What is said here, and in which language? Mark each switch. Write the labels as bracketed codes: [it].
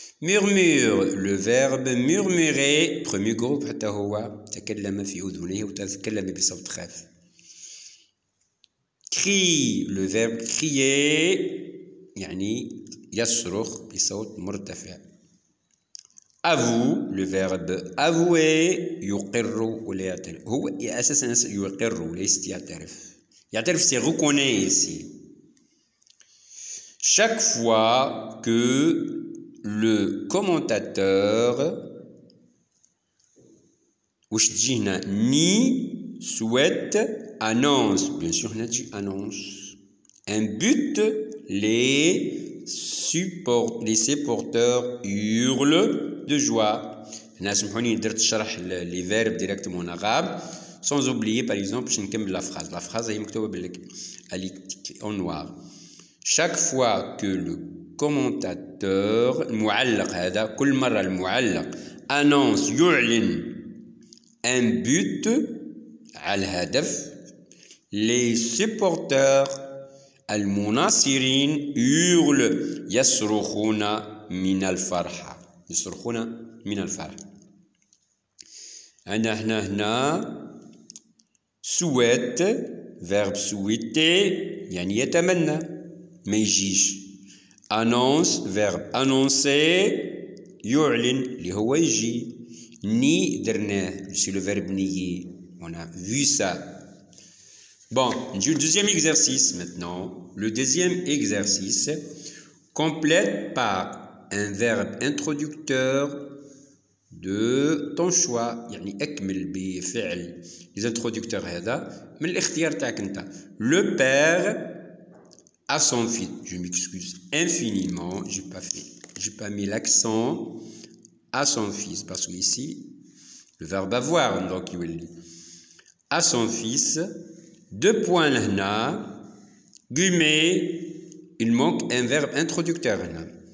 [fr] Murmure le verbe murmurer premier groupe [ar] حتى هو تكلم في أذنيه وتكلم بصوت خافت. [fr] Crie le verbe crier [ar] يعني يصرخ بصوت مرتفع. [fr] Avoue le verbe avouer [ar] يقر ولا يعترف. هو أساسا يقر وليس يعترف. [fr] يعترف c'est reconnaît ici. Chaque fois que le commentateur [ar] وش تجي هنا [fr] ni souhaite annonce bien sûr [ar] هنا تجي [fr] annonce un but les supporters hurlent de joie. [ar] هنا سمحوني درت شرح [fr] les verbes directement en arabe sans oublier par exemple [ar] باش نكمل [fr] la phrase [ar] هي مكتوبة [fr] en noir. Chaque fois que le commentateur [ar] المعلق هذا كل مرة المعلق annonce يعلن un but على الهدف [fr] les supporters [ar] المناصرين [fr] hurlent [ar] يصرخون من الفرحة. يصرخون من الفرحة. أنا هنا [fr] souhaite verbe souhaiter [ar] يعني يتمنى ما يجيش. [fr] annonce verbe annoncer [ar] يعلن اللي هو يجي. [fr] ni [ar] درناه [fr] c'est le verbe nier. On a vu ça. Bon, le deuxième exercice maintenant. Le deuxième exercice complète par un verbe introducteur de ton choix. [ar] يعني أكمل بفعل [fr] les introducteurs [ar] هذا من الاختيار تاعك أنت. [fr] Le père à son fils. Je m'excuse infiniment, j'ai pas mis l'accent à son fils parce que ici le verbe avoir donc il dit à son fils. 2 points là, guillemets, il manque un verbe introducteur là.